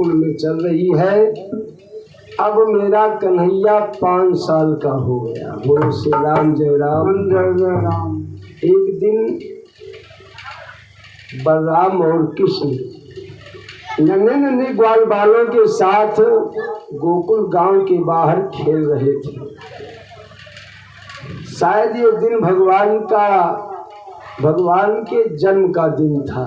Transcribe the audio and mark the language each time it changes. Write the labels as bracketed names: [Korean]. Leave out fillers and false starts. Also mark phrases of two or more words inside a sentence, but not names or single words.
[Hindi] में चल रही है। अब मेरा कन्हैया 5 साल का हो गया। बोलो श्री राम जय राम जय जय राम। एक दिन बलराम और कृष्ण नन्हे नन्हे ग्वाल बालों के साथ गोकुल गांव के बाहर खेल रहे थे। शायद ये दिन भगवान के जन्म का दिन था।